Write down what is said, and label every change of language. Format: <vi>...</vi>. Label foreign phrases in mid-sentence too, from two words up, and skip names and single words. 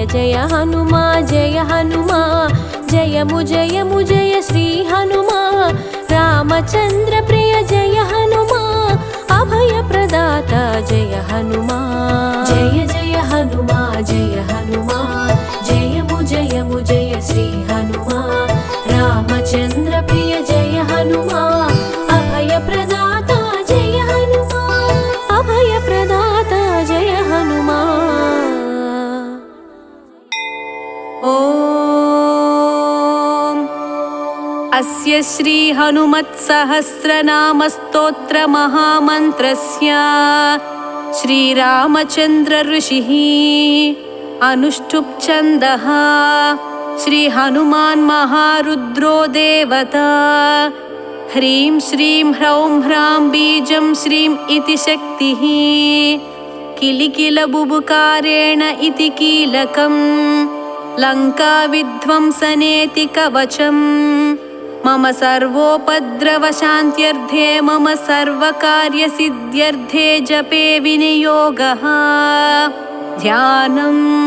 <te>జయ హనుమా జయ హనుమా జయము జయము జయ శ్రీ హనుమా రామచంద్ర ప్రియ జయ హనుమా అభయ ప్రదాత జయ హనుమా జయ జయ హనుమా జయ హనుమా జయము జయము జయ శ్రీ హనుమా రామచంద్ర ప్రియ జయ హనుమా అభయ ప్రదాత జయ హనుమా అభయ ప్రదాత జయ హనుమా</te> <sa>ओम् अस्य श्री हनुमत् सहस्रनाम स्तोत्र महामन्त्रस्य श्रीरामचन्द्र ऋषिः अनुष्टुप् छन्दः श्रीहनुमान् महारुद्रो देवता ह्रीं श्रीं ह्रौं ह्रां बीजं श्रीं इति शक्तिः किलिकिलबुबुकारेण इति कीलकम् लङ्काविध्वंसनेति कवचम् मम सर्वोपद्रवशान्त्यर्थे मम सर्वकार्यसिद्ध्यर्थे जपे विनियोगः ध्यानम्</sa>